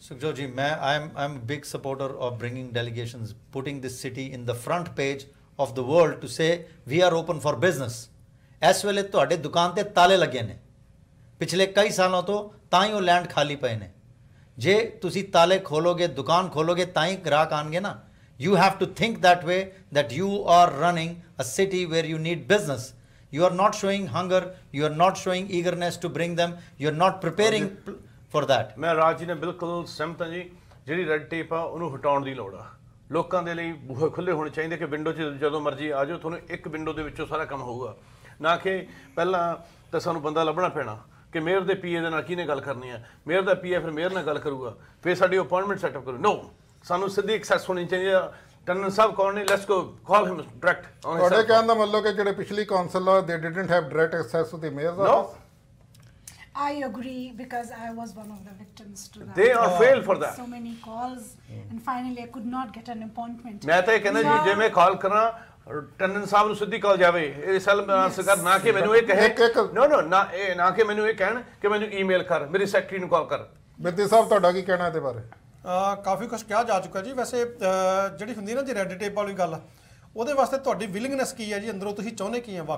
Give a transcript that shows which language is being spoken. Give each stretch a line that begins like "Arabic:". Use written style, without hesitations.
English: ਸੁਖਜੋਤ ਜੀ ਮੈਂ I am big supporter of bringing delegations putting this city in the front page of the world to say we are open for business
Punjabi: ਇਸ ਵੇਲੇ ਤੁਹਾਡੇ ਦੁਕਾਨ ਤੇ ਤਾਲੇ ਲੱਗੇ ਨੇ ਪਿਛਲੇ ਕਈ ਸਾਲਾਂ ਤੋਂ ਤਾਂ ਹੀ ਉਹ ਲੈਂਡ ਖਾਲੀ ਪਏ ਨੇ ਜੇ ਤੁਸੀਂ ਤਾਲੇ ਖੋਲੋਗੇ ਦੁਕਾਨ ਖੋਲੋਗੇ ਤਾਂ ਹੀ ਗ੍ਰਾਹਕ ਆਣਗੇ ਨਾ
English: You have to think that way, that you are running a city where you need business. You are not showing hunger, you are not showing eagerness to bring them, you are not preparing for that.
Punjabi: ਮੈਂ ਰਾਜ ਜੀ ਨੇ ਬਿਲਕੁਲ ਸਹਿਮਤ ਹਾਂ ਜੀ ਜਿਹੜੀ red tape ਆ ਉਹਨੂੰ ਹਟਾਉਣ ਦੀ ਲੋੜ ਆ ਲੋਕਾਂ ਦੇ ਲਈ ਬੂਹੇ ਖੁੱਲ੍ਹੇ ਹੋਣੇ ਚਾਹੀਦੇ ਕਿ ਵਿੰਡੋ 'ਚ ਜਦੋਂ ਮਰਜ਼ੀ ਆ ਜਾਓ ਤੁਹਾਨੂੰ ਇੱਕ ਵਿੰਡੋ ਦੇ ਵਿੱਚੋਂ ਸਾਰਾ ਕੰਮ ਹੋਊਗਾ ਨਾ ਕਿ ਪਹਿਲਾਂ ਤਾਂ ਸਾਨੂੰ ਬੰਦਾ ਲੱਭਣਾ ਪੈਣਾ ਕਿ ਮੇਅਰ ਦੇ ਪੀਏ ਦੇ ਨਾਲ ਕਿਹਨੇ ਗੱਲ ਕਰਨੀ ਹੈ ਮੇਅਰ ਦਾ ਪੀਏ ਫਿਰ ਮੇਅਰ ਨਾਲ ਗੱਲ ਕਰੂਗਾ ਫਿਰ ਸਾਡੀ ਅਪਾਇੰਟਮੈਂਟ ਸੈਟਅਪ ਕਰੂ ਨੋ ਸਾਨੂੰ ਸਿੱਧੀ ਐਕਸੈਸ ਹੋਣੀ ਚਾਹੀਦੀ ਹੈ। ਟੰਡਨ ਸਾਹਿਬ ਕੌਣ ਨੇ,
English: Let's go call him direct.
Punjabi: ਤੁਹਾਡੇ ਕਹਿਣ ਦਾ ਮਤਲਬ ਕਿ ਜਿਹੜੇ ਪਿਛਲੀ ਕੌਂਸਲ ਆ
English: They didn't have direct access to the mayor's office. I agree because I was one of the victims to that. They are failed for that. So many calls and finally I could not get an appointment.
Punjabi: ਮੈਂ ਤਾਂ ਇਹ ਕਹਿੰਦਾ ਜੀ ਜੇ ਮੈਂ ਕਾਲ ਕਰਾਂ ਟੰਡਨ ਸਾਹਿਬ ਨੂੰ ਸਿੱਧੀ ਕਾਲ ਜਾਵੇ, ਇਹ ਸੈਲ ਆਨਸਰ ਕਰ, ਨਾ ਕਿ ਮੈਨੂੰ ਇਹ ਕਹੇ ਨੋ ਨਾ ਕਿ ਮੈਨੂੰ ਇਹ ਕਹਿਣ ਕਿ ਮੈਨੂੰ ਈਮੇਲ ਕਰ, ਮੇਰੀ ਸੈਕਟਰੀ ਨੂੰ ਕਾਲ ਕਰ। ਬਿਰਦੀ ਸਾਹਿਬ ਤੁਹਾਡਾ ਕੀ ਕਹਿਣਾ ਇਹਦੇ ਬਾਰੇ? ਕਾਫੀ ਕੁਝ ਕਿਹਾ ਜਾ ਚੁੱਕਾ ਜੀ। ਵੈਸੇ ਜਿਹੜੀ ਹੁੰਦੀ ਨਾ ਜੀ ਰੈੱਡ ਟੇਪ ਵਾਲੀ ਗੱਲ, ਉਹਦੇ ਵਾਸਤੇ ਤੁਹਾਡੀ ਵਿਲਿੰਗਨੈਸ ਕੀ ਹੈ ਜੀ, ਅੰਦਰੋਂ ਤੁਸੀਂ ਚਾਹੁੰਦੇ ਕੀ ਆ?